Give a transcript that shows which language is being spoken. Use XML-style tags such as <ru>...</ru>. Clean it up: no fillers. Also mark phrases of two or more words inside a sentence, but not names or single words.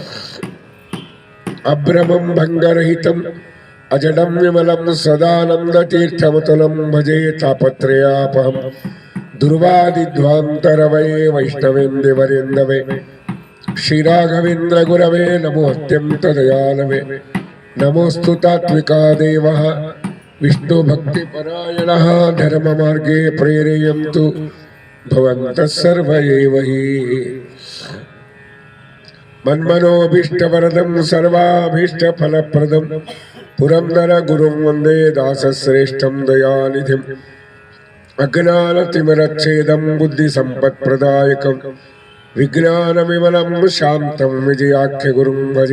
<sa>ಅಭ್ರಮಂ ಭಂಗರಹಿತಂ ಅಜಡಂ ವಿಮಲಂ ಸದಾನಂದ ತೀರ್ಥಮತುಲಂ ಭಜೆ ತಾಪತ್ರಯಾಪಹಂ. ದುರ್ವಾದಿಧ್ವಾಂತರವೇ ವೈಷ್ಣವೇಂದಿವರೆಂದವೇ ಶ್ರೀರಾಘವೇಂದ್ರ ಗುರವೇ ನಮೋ ಅತ್ಯಂತ ದಯಾಲವೇ. ನಮೋಸ್ತು ತಾತ್ವಿಕಾ ದೇವ ವಿಷ್ಣು ಭಕ್ತಿ ಪರಾಯಣ ಧರ್ಮ ಮಾರ್ಗೇ ಪ್ರೇರೆಯಂತು ಭವಂತಃ ಸರ್ವ ಏವ ಹಿ. ಮನ್ಮನೋಭೀಷ್ಟವರದಂ ಸರ್ವಾಭೀಷ್ಟ ಫಲಪ್ರದಂ ಪುರಂದರ ಗುರುಂ ವಂದೇ ದಾಸಶ್ರೇಷ್ಠಂ ದಯಾನಿಧಿಂ. ಅಜ್ಞಾನತಿಮಿರಚ್ಛೇದಂ ಬುದ್ಧಿ ಸಂಪತ್ಪ್ರದಾಯಕಂ ವಿಜ್ಞಾನವಿಮಲಂ ಶಾಂತಂ ವಿಜಯಾಖ್ಯ ಗುರುಂ ಭಜೆ.</sa>